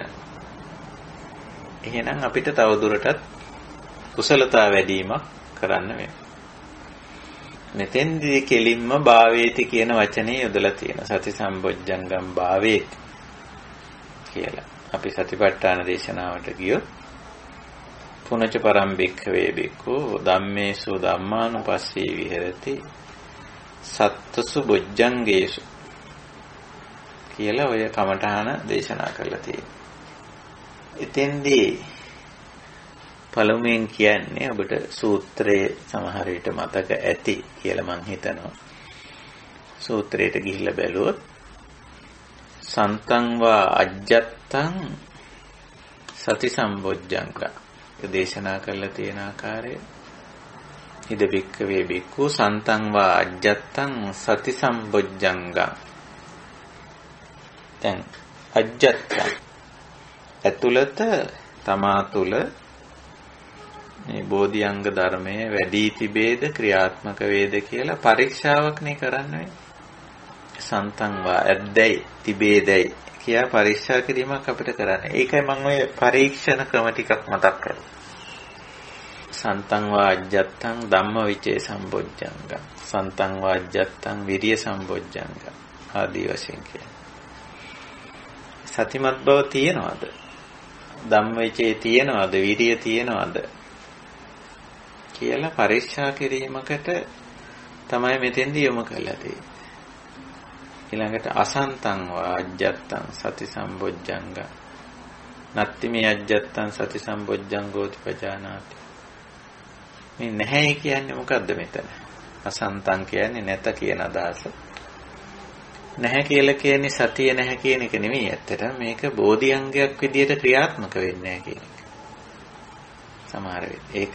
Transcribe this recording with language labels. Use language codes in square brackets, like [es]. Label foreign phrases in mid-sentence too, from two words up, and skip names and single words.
[si] එහෙනම් අපිට තවදුරටත් කුසලතා වැඩිවීමක් කරන්න වෙනවා. මෙතෙන්දී කෙලින්ම [pi] භාවේති කියන [si] වචනේ යොදලා තියෙනවා. [pi] සති සම්බොජ්ජංගම් භාවේති කියලා. [si] අපි සතිපට්ඨාන දේශනාවට ගියොත් [pi] පුනච පරම් භික්ඛවේ භික්ඛු ධම්මේසු ධම්මානුපස්සී විහෙරති සත්තසු බොජ්ජංගේසු [si] කියලා ඔය කමඨාන දේශනා කරලා තියෙනවා. එතෙන්දී පළමුවෙන් කියන්නේ ඔබට සූත්‍රයේ සමහර විට මතක ඇති කියලා මම හිතනවා. සූත්‍රයට ගිහිල්ලා බැලුවොත් [pi] සන්තං වා අජ්ජත්තං සති සම්බොජ්ජංග. [si] දේශනා කරලා තියෙන ආකාරය [pi] ඉද බික්කවේ බික්ඛු සන්තං වා අජ්ජත්තං සති සම්බොජ්ජංග. [si] දැන් අජ්ජත්තං ඇතුළත තමා තුළ මේ බෝධිඅංග ධර්මයේ වැඩි තිබේද ක්‍රියාත්මක වේද කියලා පරීක්ෂාවක් නේ කරන්නේ. [pi] සන්තං වා [si] ඇද්දයි තිබේදයි කියා පරීක්ෂා කිරීමක් අපිට කරන්නේ. ඒකයි මම ඔය පරීක්ෂණ ක්‍රම ටිකක් මතක් කරන්නේ. [pi] සන්තං වා අජ්ජත්තං ධම්මවිචේ සම්බොජ්ජංග. සන්තං වා අජ්ජත්තං විරිය සම්බොජ්ජංග. [si] ආදී වශයෙන් කියන්නේ. සතිමත් බව තියෙනවද? ධම්මවිචේ තියෙනවද? විරිය තියෙනවද? කියලා පරීක්ෂා කිරීමකට තමයි මෙතෙන්දී යොමු කරලා තියෙන්නේ. [pi] ඊළඟට අසන්තං වා අජ්ජත්තං සති සම්බොජ්ජංග. නත්ති මේ අජ්ජත්තං සති සම්බොජ්ජංගෝති පජානාති. [si] මේ නැහැ කියන්නේ මොකද්ද මෙතන? අසන්තං කියන්නේ නැත කියන අදහස. නැහැ කියලා කියන්නේ සතිය නැහැ කියන එක නෙමෙයි. ඇත්තටම මේක බෝධිඅංගයක් විදියට ක්‍රියාත්මක වෙන්නේ නැහැ කියන එක. සමහර වෙලේ ඒකයි.